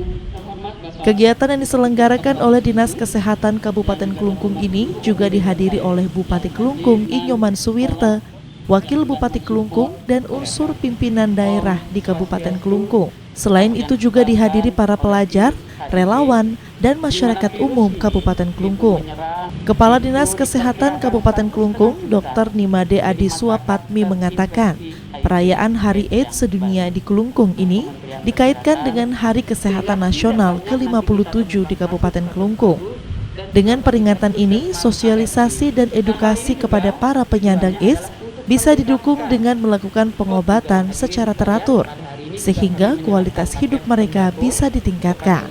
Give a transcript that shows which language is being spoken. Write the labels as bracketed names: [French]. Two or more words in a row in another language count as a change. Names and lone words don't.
[Indonesian] Kegiatan yang diselenggarakan oleh Dinas Kesehatan Kabupaten Kelungkung ini juga dihadiri oleh Bupati Kelungkung Inyoman Suwirte, Wakil Bupati Kelungkung, dan unsur pimpinan daerah di Kabupaten Kelungkung. Selain itu juga dihadiri para pelajar, relawan, dan masyarakat umum Kabupaten Kelungkung. Kepala Dinas Kesehatan Kabupaten Kelungkung, Dr. Nimade Adi Suapatmi mengatakan, perayaan Hari AIDS Sedunia di Kelungkung ini dikaitkan dengan Hari Kesehatan Nasional ke-57 di Kabupaten Kelungkung. Dengan peringatan ini, sosialisasi dan edukasi kepada para penyandang AIDS bisa didukung dengan melakukan pengobatan secara teratur, sehingga kualitas hidup mereka bisa ditingkatkan.